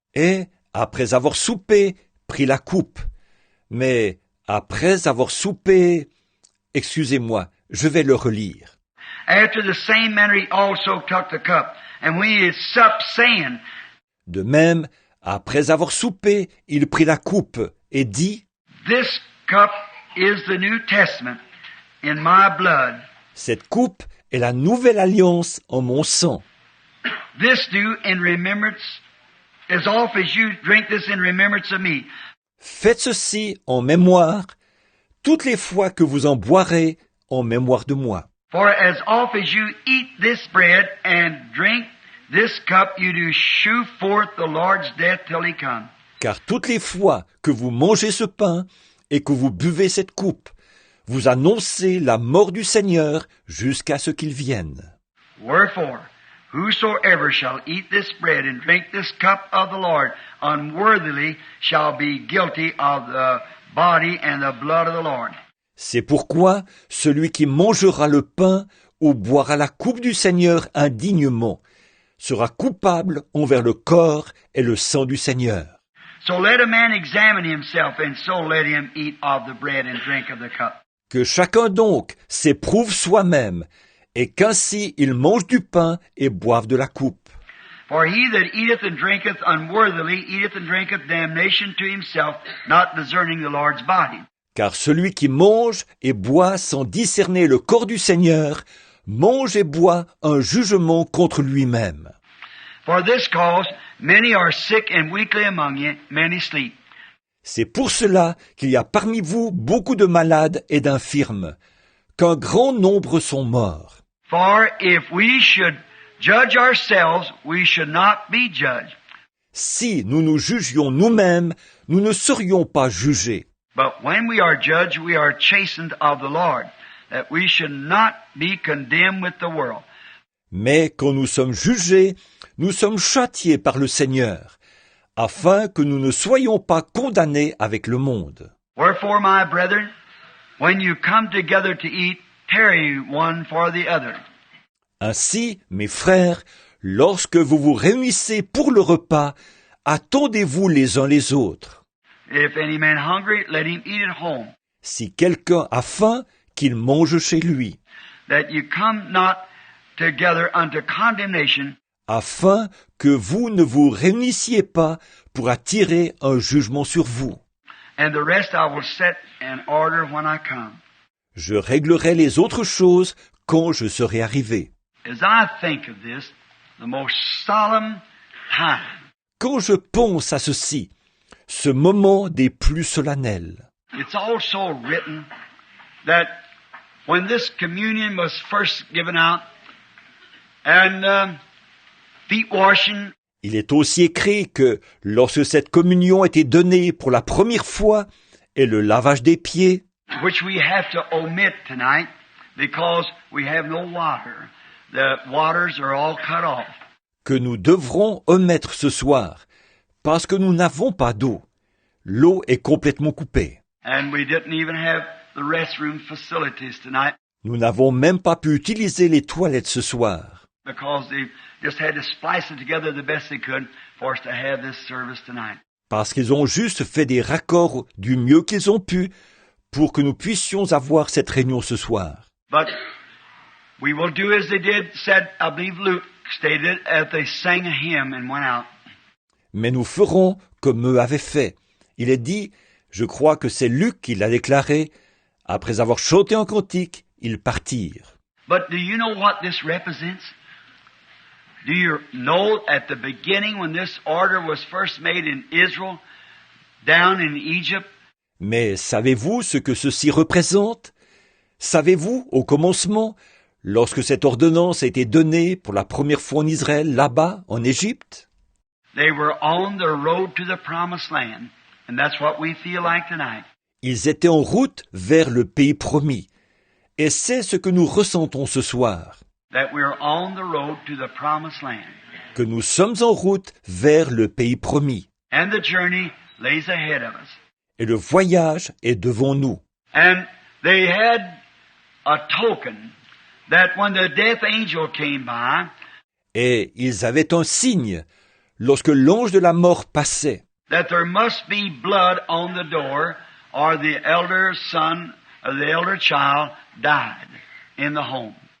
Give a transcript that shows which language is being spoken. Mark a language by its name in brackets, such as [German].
[French] Et, après avoir soupé, prit la coupe. Mais, après avoir soupé, excusez-moi, je vais le relire. [English] After the same manner he also took the cup. And when he had supped, saying, [French] De même, après avoir soupé, il prit la coupe et dit, [English] This cup is the New Testament in my blood. [French] Cette coupe est la nouvelle alliance en mon sang. [English] This do in remembrance, as oft as you drink this in remembrance of me. [French] Faites ceci en mémoire, toutes les fois que vous en boirez en mémoire de moi. [English] For as oft as you eat this bread and drink this cup, you do shew forth the Lord's death till he come. [French] Car toutes les fois que vous mangez ce pain et que vous buvez cette coupe, vous annoncez la mort du Seigneur jusqu'à ce qu'il vienne. [English] Wherefore, whosoever shall eat this bread and drink this cup of the Lord unworthily shall be guilty of the body and the blood of the Lord. [French] C'est pourquoi celui qui mangera le pain ou boira la coupe du Seigneur indignement sera coupable envers le corps et le sang du Seigneur. [English] So let a man examine himself, and so let him eat of the bread and drink of the cup. [French] Que chacun donc s'éprouve soi-même, et qu'ainsi il mange du pain et boive de la coupe. [English] For he that eateth and drinketh unworthily eateth and drinketh damnation to himself, not discerning the Lord's body. [French] Car celui qui mange et boit sans discerner le corps du Seigneur, mange et boit un jugement contre lui-même. [English] For this cause many are sick and weakly among you, many sleep. [French] C'est pour cela qu'il y a parmi vous beaucoup de malades et d'infirmes, qu'un grand nombre sont morts. [English] For if we should judge ourselves, we should not be judged. [French] Si nous nous jugions nous-mêmes, nous ne serions pas jugés. [English] But when we are judged, we are chastened of the Lord, that we should not be condemned with the world. [French] Mais quand nous sommes jugés, nous sommes châtiés par le Seigneur, afin que nous ne soyons pas condamnés avec le monde. [English] Wherefore, my brethren, when you come together to eat, tarry one for the other. [French] Ainsi, mes frères, lorsque vous vous réunissez pour le repas, attendez-vous les uns les autres. [English] If any man hungry, let him eat at home, [French] Si quelqu'un a faim, qu'il mange chez lui, [English] that you come not together unto condemnation, [French] afin que vous ne vous réunissiez pas pour attirer un jugement sur vous. [English] and the rest I will set in order when I come. [French] Je réglerai les autres choses quand je serai arrivé. [English] As I think of this, the most solemn time, [French] Quand je pense à ceci, ce moment des plus solennels, [English] it's also written that when this communion was first given out, and feet washing, [French] il est aussi écrit que lorsque cette communion était donnée pour la première fois et le lavage des pieds, [English] which we have to omit tonight because we have no water. The waters are all cut off. [French] que nous devrons omettre ce soir, parce que nous n'avons pas d'eau. L'eau est complètement coupée. [English] And we didn't even have the restroom facilities tonight [French] Nous n'avons même pas pu utiliser les toilettes ce soir, [English] because they just had to splice it together the best they could for us to have this service tonight. [French] parce qu'ils ont juste fait des raccords du mieux qu'ils ont pu pour que nous puissions avoir cette réunion ce soir. [English] But we will do as they did, said, I believe Luke stated, as they sang a hymn and went out. [French] Mais nous ferons comme eux avaient fait. Il est dit, je crois que c'est Luc qui l'a déclaré, après avoir chanté un cantique, ils partirent. [English] But do you know what this represents? Do you know at the beginning when this order was first made in Israel, down in Egypt, [French] Mais savez-vous ce que ceci représente? Savez-vous, au commencement, lorsque cette ordonnance a été donnée pour la première fois en Israël, là-bas, en Égypte? [English] they were on the road to the promised land. And that's what we feel like tonight. [French] Ils étaient en route vers le pays promis. Et c'est ce que nous ressentons ce soir, [English] That we're on the road to the promised land. [French] que nous sommes en route vers le pays promis. [English] And the journey lays ahead of us. [French] Et le voyage est devant nous. [English] And they had a token that when the death angel came by, [French] Et ils avaient un signe lorsque l'ange de la mort passait, [English] that there must be blood on the door, or the elder son or the elder child died in the home.